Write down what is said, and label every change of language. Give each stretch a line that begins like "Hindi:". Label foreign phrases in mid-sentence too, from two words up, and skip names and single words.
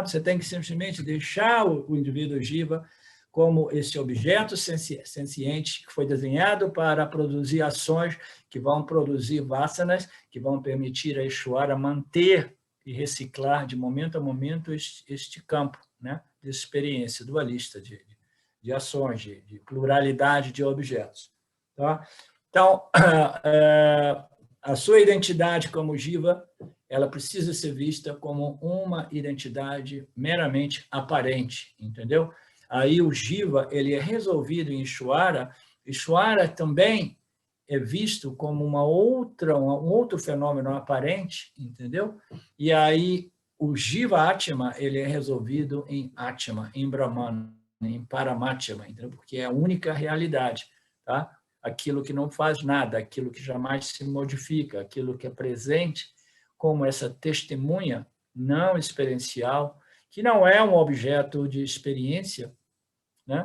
Portuguese: Você tem que simplesmente deixar o indivíduo Jiva como esse objeto senciente que foi desenhado para produzir ações que vão produzir vasanas, que vão permitir a Ishwara manter e reciclar de momento a momento este campo, né, de experiência dualista, de ações, de pluralidade de objetos. Tá? Então, a sua identidade como Jiva, ela precisa ser vista como uma identidade meramente aparente, entendeu? Aí o Jiva, ele é resolvido em Ishwara. Ishwara também é visto como um outro fenômeno aparente, entendeu? E aí o Jiva Atma, ele é resolvido em Atma, em Brahman, em Paramatma, entendeu? Porque é a única realidade, tá? Aquilo que não faz nada, aquilo que jamais se modifica, aquilo que é presente como essa testemunha não experiencial, que não é um objeto de experiência, né?